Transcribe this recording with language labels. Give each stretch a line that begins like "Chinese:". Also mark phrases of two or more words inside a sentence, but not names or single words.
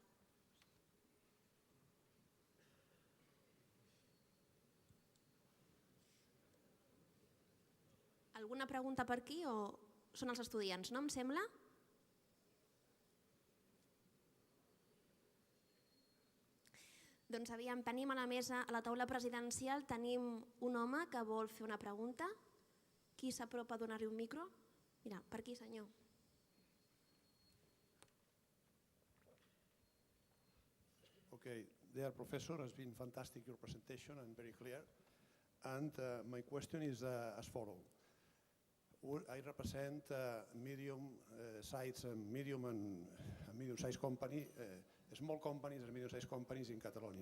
Catalan: Alguna pregunta per aquí o són els estudiants, no em sembla? Doncs aviam, tenim a la mesa, a la taula presidencial, tenim un home que vol fer una pregunta. Qui s'apropa a donar-li un micro? Mira, per aquí, senyor.
English: Okay, dear professor, has been fantastic your presentation and very clear. And my question is as follows. I represent medium-sized and medium-sized company, small companies and medium-sized companies in Catalonia.